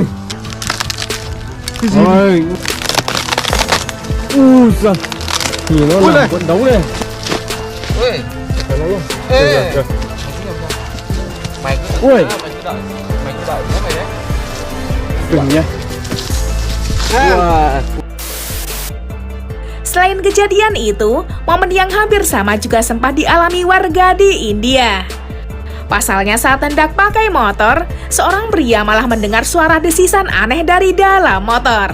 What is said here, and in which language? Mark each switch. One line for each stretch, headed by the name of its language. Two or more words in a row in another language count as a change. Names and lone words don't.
Vietnamese: cái gì? Ôi. Ui giời. Nhìn nó Ui nằm này. quận đống này. Ui. Cẩn thận nhá. Ê. Rồi. Mày cứ Ui. mày cứ đợi. Mày cứ đợi nó mày đấy. Đừng nha. Wah.
Indonesian: Selain kejadian itu, momen yang hampir sama juga sempat dialami warga di India. Pasalnya saat hendak pakai motor, seorang pria malah mendengar suara desisan aneh dari dalam motor.